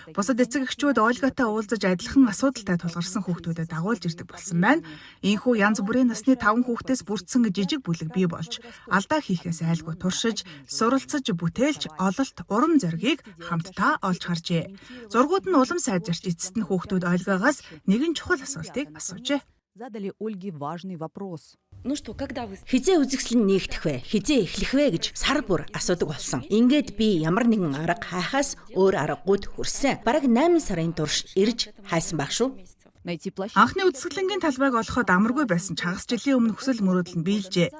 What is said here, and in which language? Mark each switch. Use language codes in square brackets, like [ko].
[mn] Бусад эцэг эхчүүд Ольгатай уулзаж адилхан асуудалтай тулгарсан хүүхдүүдэд дагуулж ирдэг болсон байна. Ийхүү янз бүрийн насны 5 хүүхдээс бүрдсэн жижиг бүлэг бий болж алдаа хийхээс айлгүй туршиж, суралцаж, бүтээлж, ололт, урам зоригийг хамтдаа олж харжээ. Зургууд нь улам сайжирч эцэст нь хүүхдүүд Ольгагаас нэгэн чухал асуултыг асуужээ. [ru] Задали Ольге важный вопрос. Ну что, когда вы... [mn] Хизээ үзэгсэл нь нэгдэх вэ? Хизээ эхлэх вэ гэж сар бүр асуудаг болсон. Ингээд би ямар нэгэн арга хайхаас өөр аргагүйд хүрсэн. Бараг 8 сарын турш ирж хайсан баг шүү. Анхны үзэсгэлэнгийн талбайг олоход амаргүй байсан ч хагас жилийн өмнө хүсэл мөрөөдөл нь биелжээ.